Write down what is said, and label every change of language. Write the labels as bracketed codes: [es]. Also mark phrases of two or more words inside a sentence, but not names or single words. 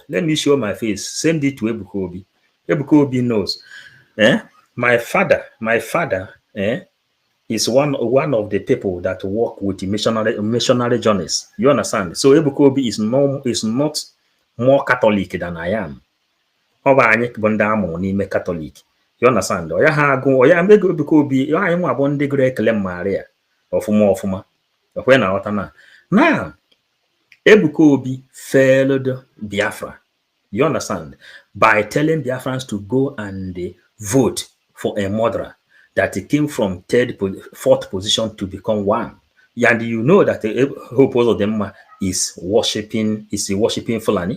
[en] Let me show my face. Send it to Ebuka Obi. Ebuka Obi knows. My father is one of the people that work with the missionary journeys. You understand? So Ebuka Obi is not more Catholic than I am. [ig] Ọ bụ anyị bụ ndị amụrụ n'ime Katọlik. [en] You understand? [ig] Ọ ya ha agụ, ọ ya mego Ebuka Obi, anyị nwa bụ ndị gụrụ ekele Maria ọfụma. Okwe na ghọta na. [en] Now, Ebuka Obi failed Biafra. You understand? By telling Biafrans to go and vote for a murderer that came from fourth position to become one. And you know that Hope Uzodinma is worshiping Fulani.